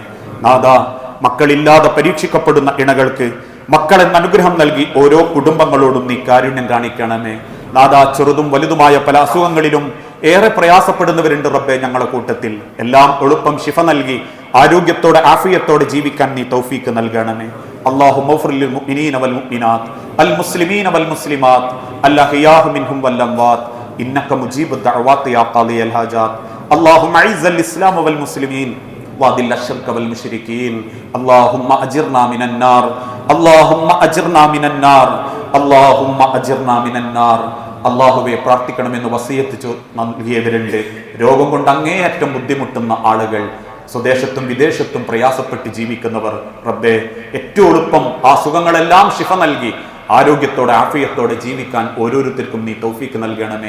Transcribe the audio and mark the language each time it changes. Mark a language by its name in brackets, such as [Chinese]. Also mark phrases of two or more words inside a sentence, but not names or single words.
[Malayalam] നാഥ, മക്കളില്ലാതെ പരീക്ഷിക്കപ്പെടുന്ന ഇണകൾക്ക് മക്കളെന്ന അനുഗ്രഹം നൽകി ഓരോ കുടുംബങ്ങളോടും നീ കാരുണ്യം കാണിക്കണമേ. നാഥ, ചെറുതും വലുതുമായ പല അസുഖങ്ങളിലും ഏറെ പ്രയാസപ്പെടുന്നവരുണ്ട് റബ്ബെ ഞങ്ങളുടെ കൂട്ടത്തിൽ. എല്ലാം എളുപ്പം ശിഫ നൽകി ആരോഗ്യത്തോടെ ആഫിയത്തോടെ ജീവിക്കാൻ നീ തൗഫീക്ക് നൽകണമേ. [Arabic] اللهم اغفر للمؤمنين والمؤمنات المسلمين والمسلمات الأحياء منهم والأموات إنك مجيب الدعوات يا قاضي الحاجات. اللهم أعز الإسلام والمسلمين وأذل الشرك والمشركين. اللهم أجرنا من النار. اللهم أجرنا من النار. اللهم أجرنا من النار. [Malayalam] അള്ളാഹുവെ, പ്രാർത്ഥിക്കണമെന്ന് വസിയത്ത് നൽകിയവരുണ്ട്. രോഗം കൊണ്ട് അങ്ങേയറ്റം ബുദ്ധിമുട്ടുന്ന ആളുകൾ, സ്വദേശത്തും വിദേശത്തും പ്രയാസപ്പെട്ട് ജീവിക്കുന്നവർ, റബ്ബേ ഏറ്റവും എളുപ്പം ആ സുഖങ്ങളെല്ലാം ശിഫ നൽകി ആരോഗ്യത്തോടെ ആഫിയത്തോടെ ജീവിക്കാൻ ഓരോരുത്തർക്കും നീ തൗഫീക്ക് നൽകണമേ.